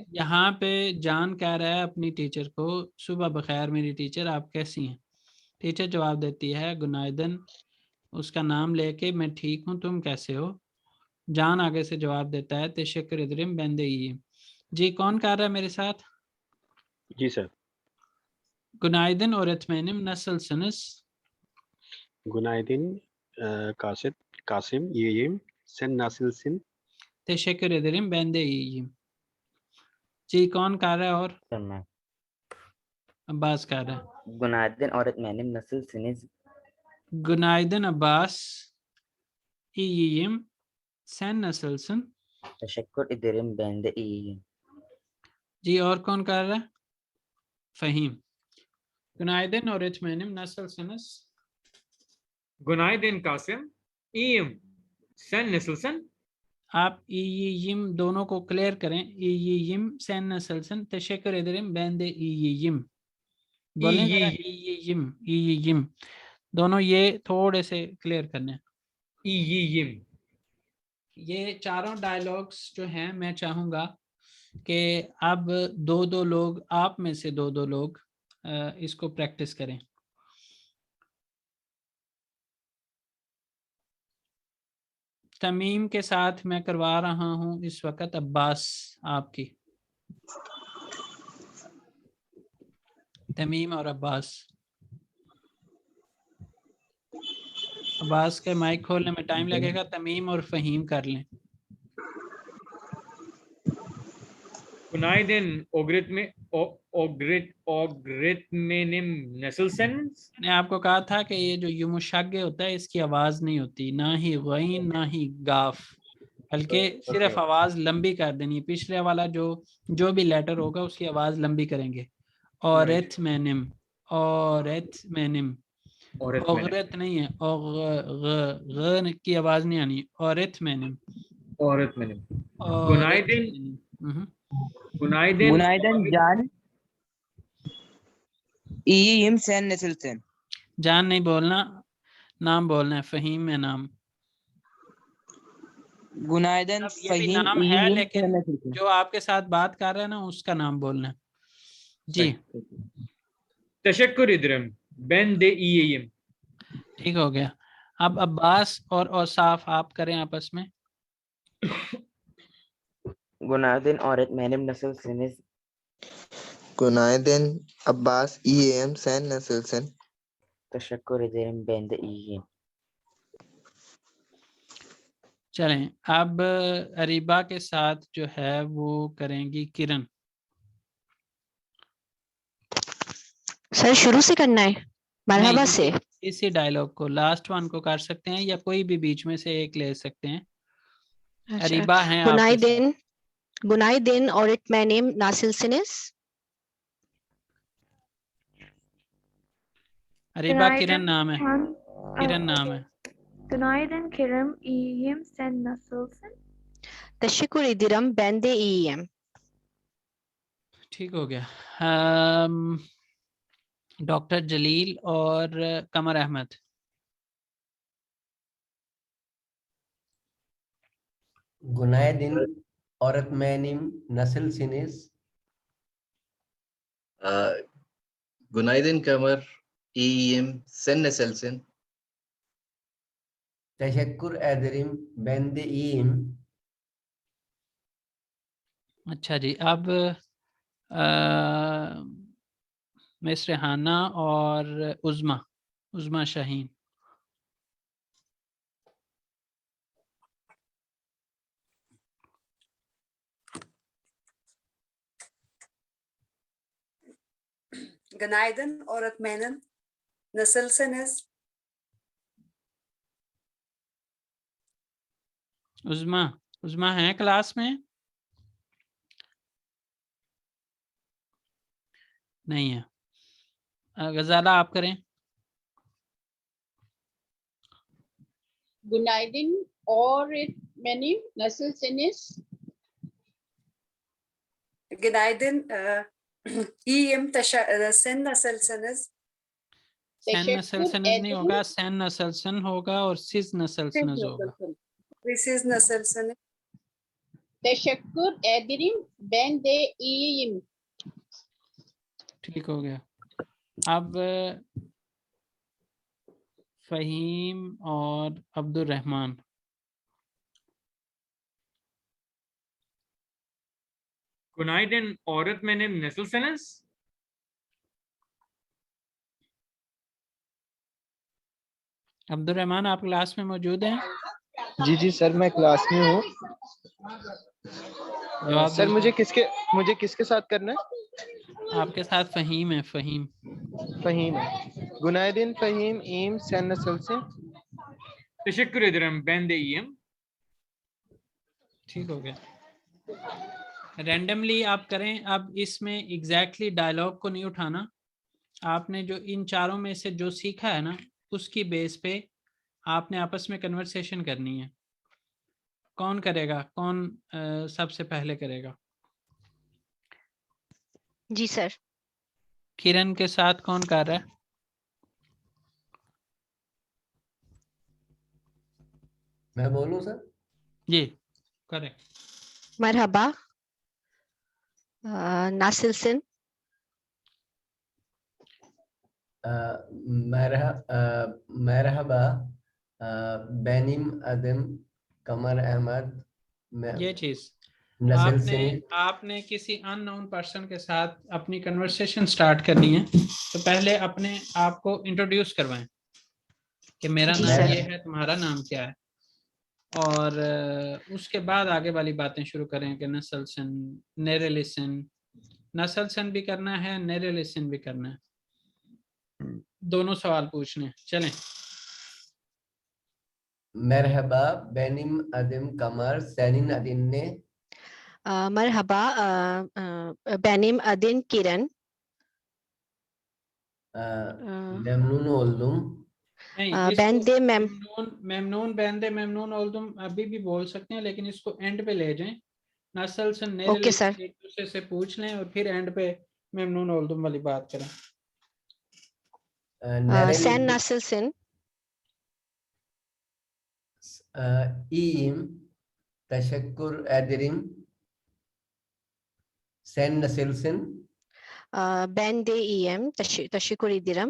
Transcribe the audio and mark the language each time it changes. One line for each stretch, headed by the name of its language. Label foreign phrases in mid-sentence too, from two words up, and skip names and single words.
Urdu: یہاں پہ جان کہہ رہا ہے اپنی ٹیچر کو، صبح بخیر میری ٹیچر، آپ کیسی ہیں. ٹیچر جواب دیتی ہے گنائدن، اس کا نام لے کے میں ٹھیک ہوں، تم کیسے ہو. جان آگے سے جواب دیتا ہے
Turkish: Teşekkür ederim ben de.
Urdu: جی کون کر رہا ہے میرے ساتھ? جی سر.
Turkish: Günaydın öğretmenim nasılsınız. Günaydın Kasid Kasım iyiyim sen nasılsın. Teşekkür ederim ben de.
Urdu: جی کون کر رہا ہے؟ اور سر میں عباس کر رہا ہے.
Turkish: Günaydın öğretmenim, nasılsınız? Günaydın Abbas, iyiyim, sen nasılsın? Teşekkür ederim, ben de iyiyim.
Urdu: جی اور کون کر رہا ہے؟ فہیم.
Turkish: Günaydın öğretmenim nasılsınız. Günaydın Kasim. İyiyim. Sen nasılsın?
Urdu: آپ iyiyim دونوں کو کلیئر کریں.
Turkish: iyiyim sen nasılsın, teşekkür ederim ben de iyiyim।
Urdu: بولیں ذرا
Turkish: iyiyim, iyiyim।
Urdu: دونوں یہ تھوڑے سے کلیئر کرنے ہیں.
Turkish: İyiyim.
Urdu: یہ چاروں ڈائیلاگز جو ہیں میں چاہوں گا کہ اب دو لوگ، آپ میں سے دو لوگ اس کو پریکٹس کریں. تمیم کے ساتھ میں کروا رہا ہوں اس وقت عباس آپ کی. تمیم اور عباس کے مائک کھولنے میں ٹائم لگے گا. تمیم اور فہیم کر لیں.
Turkish: Günaydın öğretmenim nasılsınız?
Urdu: میں نے آپ کو کہا تھا کہ یہ جو یموشگے ہوتا ہے اس کی آواز نہیں ہوتی، نہ ہی غین نہ ہی گاف، بلکہ صرف آواز لمبی کر دینی ہے. پچھلے والا جو بھی لیٹر ہوگا اس کی آواز لمبی کریں گے.
Turkish: öğretmenim, öğretmenim,
Urdu: اوگرت نہیں ہے، اور کی آواز نہیں آنی.
Turkish: öğretmenim, Öğretmenim. और Günaydın. Günaydın. Günaydın Can. İyiyim, sen nasılsın?
Urdu: جان نہیں بولنا، نام بولنا ہے. فہیم ہے نام.
Turkish: Günaydın
Urdu: اب یہ بھی نام ہے لیکن جو آپ کے ساتھ بات کر رہا ہے نا اس کا نام بولنا ہے. جی
Turkish: Teşekkür ederim. Ben de iyiyim.
Urdu: ٹھیک ہو گیا. اب عباس اور اوصاف آپ کریں آپس میں.
Turkish: Günaydın öğretmenim, nasılsınız? Günaydın Abbas, iyiyim. Sen nasılsın? تشكر ederim ben de iyiyim.
Urdu: چلیں، اب اریبہ کے ساتھ جو ہے وہ کریں گی کرن. سر شروع سے کرنا ہے مرحبا نہیں, سے? اسی ڈائیلاگ کو لاسٹ ون کو کر سکتے ہیں یا کوئی بھی بیچ میں سے ایک لے سکتے ہیں. اچھا. اریبہ ہیں آپ کے ساتھ.
Turkish: Günaydın öğretmenim, nasılsınız?
Urdu: اریبہ کرن نام ہے، کرن نام ہے.
Turkish: Günaydın Kerem, iyiyim. Sen nasılsın? Teşekkür ederim, ben de iyiyim.
Urdu: ٹھیک ہو گیا۔ ڈاکٹر جلیل اور قمر احمد.
Turkish: Günaydın öğretmenim, nasılsınız? Günaydın Kamer. İyiyim. Sen nasılsın? Teşekkür ederim, ben de iyiyim.
Urdu: اچھا جی، اب مس ریحانہ اور عظمیٰ شاہین.
Turkish: Günaydın öğretmenim. Nasılsınız?
Urdu: عظمیٰ ہے کلاس میں? نہیں ہے. غزالہ آپ کریں.
Turkish: Günaydın öğretmenim, nasılsınız? Günaydın. İyiyim. Sen nasılsınız? sen nasılsınız
Urdu: نہیں ہوگا,
Turkish: sen nasılsın
Urdu: ہوگا اور
Turkish: siz nasılsınız
Urdu: ہوگا.
Turkish: Siz nasılsınız? Teşekkür ederim, ben de iyiyim.
Urdu: ٹھیک ہو گیا۔ اب فہیم اور عبدالرحمان.
Turkish: Günaydın öğretmenim, nasılsınız?
Urdu: عبدالرحمان آپ کلاس میں موجود ہیں? جی جی سر، میں کلاس میں ہوں. جواب سر دیجیے. مجھے کس کے ساتھ کرنا ہے? آپ کے ساتھ فہیم ہے، فہیم.
Turkish: Fahim. Günaydın Fahim, iyiyim. Sen nasılsın? Teşekkür ederim, ben de iyiyim.
Urdu: ٹھیک ہو گیا۔ رینڈملی آپ کریں. اب اس میں ایگزیکٹلی ڈائیلاگ کو نہیں اٹھانا، آپ نے جو ان چاروں میں سے جو سیکھا ہے نا اس کی بیس پہ آپ نے آپس میں کنورسیشن کرنی ہے. کون کرے گا؟ کون سب سے پہلے کرے گا? جی سر. کرن کے ساتھ کون کر رہا ہے? میں بولوں سر? جی کریں.
Turkish: Merhaba. Nasılsın? Merhaba. Benim adım Kamer Ahmed.
Urdu: یہ چیز
Turkish: nasılsınız?
Urdu: آپ نے کسی اننون پرسن کے ساتھ اپنی کنورسیشن اسٹارٹ کرنی ہے، تو پہلے اپنے آپ کو انٹروڈیوس کروائیں کہ میرا جی نام سر. یہ ہے، تمہارا نام کیا ہے، اور اس کے بعد آگے والی باتیں شروع کریں کہ
Turkish: nasılsın, nerelisin.
Urdu: نسلسن بھی کرنا ہے، نیریلیسن بھی کرنا ہے، دونوں سوال پوچھنے ہیں. چلیں.
Turkish: Merhaba, benim adım Kamer. Senin adın ne? Merhaba. Benim adım Kiran. Memnun oldum.
Urdu: نہیں,
Turkish: ben de memnun ben de memnun oldum
Urdu: ابھی بھی بول سکتے ہیں، لیکن اس کو اینڈ پہ لے جائیں.
Turkish: nasılsın, nerelisin
Urdu: ایک دوسرے سے پوچھ لیں اور پھر اینڈ پہ
Turkish: memnun oldum
Urdu: والی بات کریں.
Turkish: sen nasılsın? İyiyim. Teşekkür ederim. Sen nasılsın? Ben de iyiyim. Teşekkür ederim.